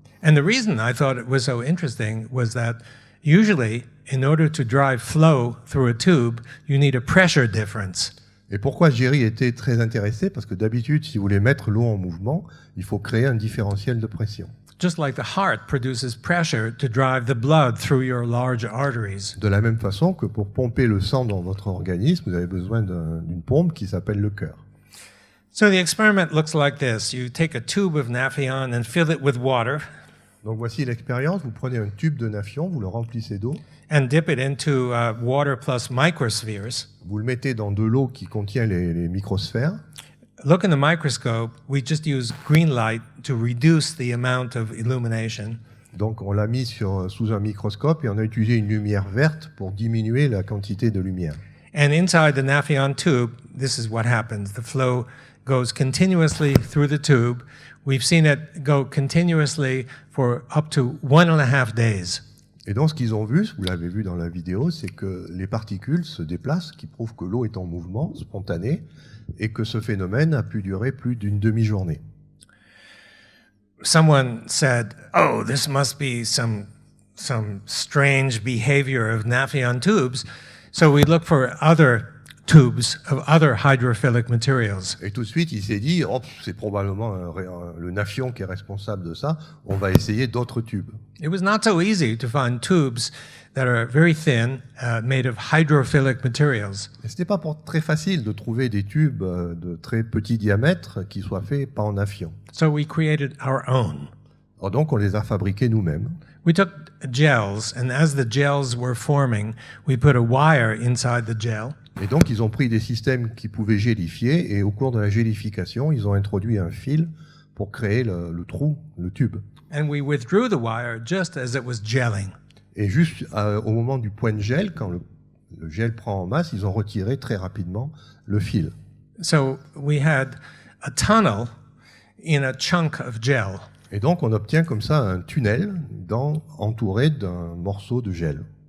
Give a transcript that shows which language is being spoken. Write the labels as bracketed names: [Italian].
[English] And the reason I thought it was so interesting was that usually, in order to drive flow through a tube, you need a pressure difference. [French] Et pourquoi Jerry était très intéressé? Parce que d'habitude, si vous voulez mettre l'eau en mouvement, il faut créer un différentiel de pression. [English] Just like the heart produces pressure to drive the blood through your large arteries. [French] De la même façon que pour pomper le sang dans votre organisme, vous avez besoin d'une pompe qui s'appelle le cœur. [English] So the experiment looks like this. You take a tube of naphthalene and fill it with water. [French] Donc voici l'expérience. Vous prenez un tube de naphthalène, vous le remplissez d'eau. [English] And dip it into water plus microspheres. [French] Vous le mettez dans de l'eau qui contient les microsphères. [English] Look in the microscope. We just use green light to reduce the amount of illumination. [French] Donc on l'a mis sous un microscope et on a utilisé une lumière verte pour diminuer la quantité de lumière. [English] And inside the naphthalene tube, this is what happens. The flow goes continuously through the tube. We've seen it go continuously for up to 1.5 days. [French] Et donc ce qu'ils ont vu, vous l'avez vu dans la vidéo, c'est que les particules se déplacent, qui prouve que l'eau est en mouvement spontané et que ce phénomène a pu durer plus d'une demi-journée. [English] Someone said, "Oh, this must be some strange behavior of naphthalene tubes." So we looked for other tubes of other hydrophilic materials. [French] Et tout de suite, il s'est dit, oh, c'est probablement le nafion qui est responsable de ça, on va essayer d'autres tubes. [English] It was not so easy to find tubes that are very thin, made of hydrophilic materials. [French] Et ce n'était pas très facile de trouver des tubes de très petit diamètre qui soient faits pas en nafion. [English] So we created our own. [French] Alors donc, on les a fabriqués nous-mêmes. [English] We took gels, and as the gels were forming, we put a wire inside the gel. [French] Et donc, ils ont pris des systèmes qui pouvaient gélifier, et au cours de la gélification, ils ont introduit un fil pour créer le trou, le tube. [English] And we withdrew the wire just as it was gelling. [French] Et juste au moment du point de gel, quand le gel prend en masse, ils ont retiré très rapidement le fil. [English] So we had a tunnel in a chunk of gel. [French] Et donc, on obtient comme ça un tunnel entouré d'un morceau de gel.